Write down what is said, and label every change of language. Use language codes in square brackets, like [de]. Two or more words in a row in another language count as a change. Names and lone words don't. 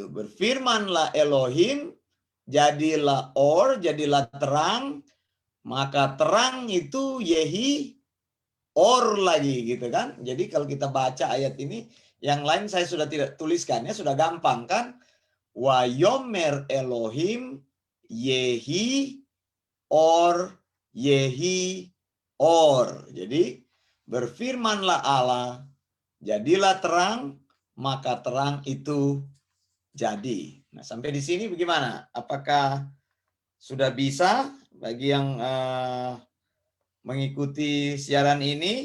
[id] Berfirmanlah Elohim, jadilah or, jadilah terang, maka terang itu [he] יהי אור [id] lagi gitu kan. Jadi kalau kita baca ayat ini, yang lain saya sudah tidak tuliskan ya, sudah gampang kan? [he] ו יאמר Elohim יהי אור יהי אור. [id] Jadi berfirmanlah Allah, jadilah terang, maka terang itu jadi. Nah, sampai di sini bagaimana? Apakah sudah bisa bagi yang mengikuti siaran ini?